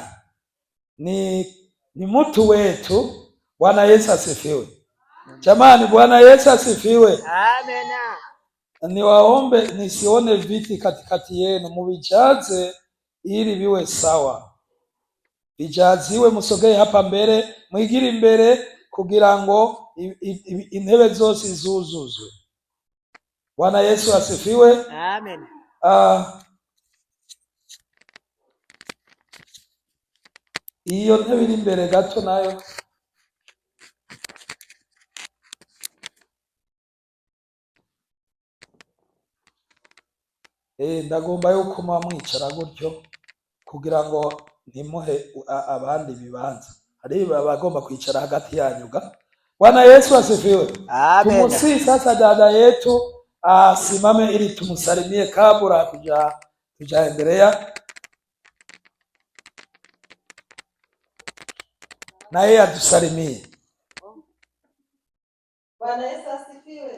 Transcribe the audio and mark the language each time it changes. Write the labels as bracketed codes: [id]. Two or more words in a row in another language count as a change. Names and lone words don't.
[sw] Ni mtu wetu. Bwana Yesu asifiwe. Jamani, Bwana Yesu asifiwe. Amen. Niwaombe nisione viti katikati yenu, mubijaze ili biwe sawa. Bijaziwe, musogee hapa [rn] mbere, mwigire imbere kugira ngo intebe zose zuzuzwe. [sw] Bwana Yesu asifiwe. Amen. [rn] Iyo ntebe iri imbere gato nayo. Ndagomba yuko mwicara gutyo kugira ngo ntimuhe abandi bibanza. Hari bagomba kwicara hagati yanyu. [sw] Bwana Yesu asifiwe. Amen. Tumusi sasa dada yetu simame ili tumusalimie kabla tujaendelea. Na yeye atusalimie. Bwana Yesu asifiwe.